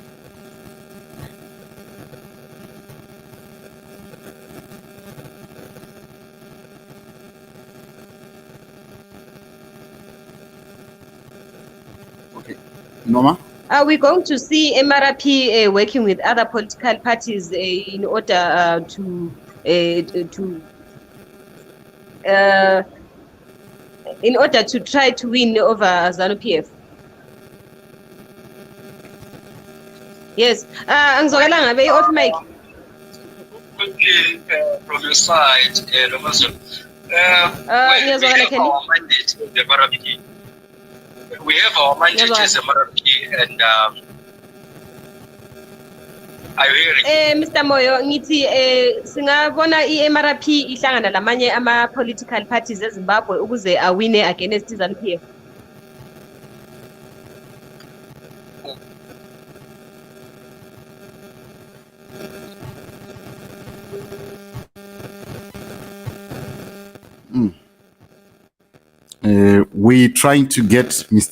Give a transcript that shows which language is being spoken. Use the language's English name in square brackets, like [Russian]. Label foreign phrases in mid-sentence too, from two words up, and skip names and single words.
[English] Okay, Noma? Are we going to see MRP working with other political parties in order to try to win over ZANU-PF? Yes. [North Ndebele] Angizokela ngabe [English] off mic. From your side, we have our mandate as MRP, and are you hearing? Mr. [North Ndebele] Moyo, ngithi singabona i-MRP ihlangana lamanye ama- [English] political parties [North Ndebele] eZimbabwe ukuze awine against ZANU-PF. [English] We're trying to get Mr.